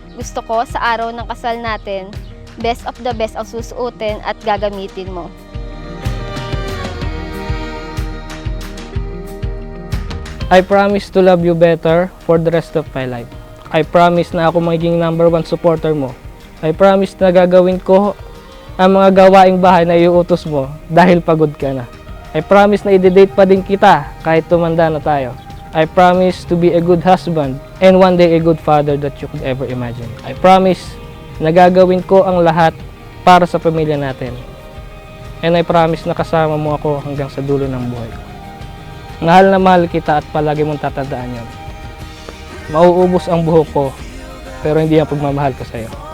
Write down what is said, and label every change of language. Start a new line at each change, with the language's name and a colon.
Filipino: Gusto ko sa araw ng kasal natin,
English: best of the best
Filipino: ang susuotin at gagamitin mo.
English: I promise to love you better for the rest of my life. I promise
Filipino: na ako magiging #1 supporter mo.
English: I promise
Filipino: na gagawin ko ang mga gawaing bahay na iuutos mo dahil pagod ka na.
English: I promise
Filipino: na i-date pa din kita kahit tumanda na tayo.
English: I promise to be a good husband and one day a good father that you could ever imagine. I promise
Filipino: na gagawin ko ang lahat para sa pamilya natin.
English: And I promise
Filipino: na kasama mo ako hanggang sa dulo ng buhay ko. Mahal na mahal kita at palagi mong tatandaan yun. Mauubos ang buhok ko, pero hindi ang pagmamahal ko sa'yo.